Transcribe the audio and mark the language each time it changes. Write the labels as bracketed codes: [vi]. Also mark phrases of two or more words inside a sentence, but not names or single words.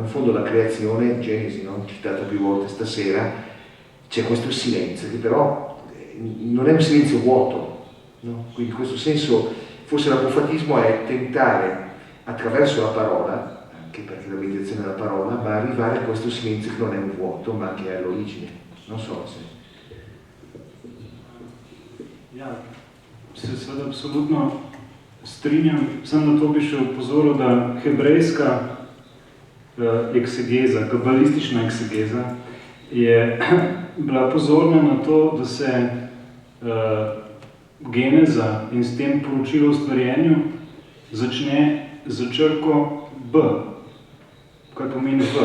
[it] In fondo la creazione, Genesi, no? Citata più volte stasera, c'è questo silenzio che però non è un silenzio vuoto, no? Quindi in questo senso forse l'apofatismo è tentare attraverso la parola, anche perché la meditazione è la parola, ma arrivare a questo silenzio che non è un vuoto ma che è all'origine. Non so se... [sl] Ja, se seveda absolutno strinjam, sem na to bi še opozoril, da hebrejska eksegeza, kabalistična eksegeza je bila pozorna na to, da se geneza in s tem poročilo o stvarjenju začne za črko B, kaj pomeni B?